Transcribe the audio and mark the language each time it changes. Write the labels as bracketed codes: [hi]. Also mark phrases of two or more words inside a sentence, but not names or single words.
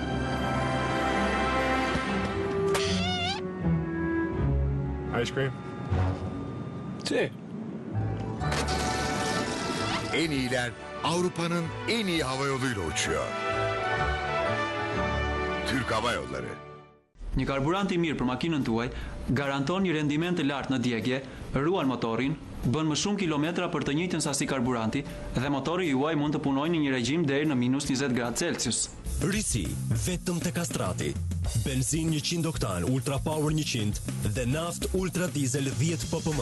[en] Ice cream? Si. [tr] En iyiler Avrupa'nın en iyi havayoluyla uçuyor. Türk Hava Yolları. [sq] Një karburant i mirë për makinën tuaj garanton një rendiment të lartë në djegje, ruan motorin, bën më shumë kilometra për të njëjtën sasi karburanti dhe motori juaj mund të punojë në një regjim deri në -20 gradë Celsius. Risi vetëm te Kastrati. Benzin 100 oktan Ultra Power 100 dhe naft Ultra Diesel 10 ppm.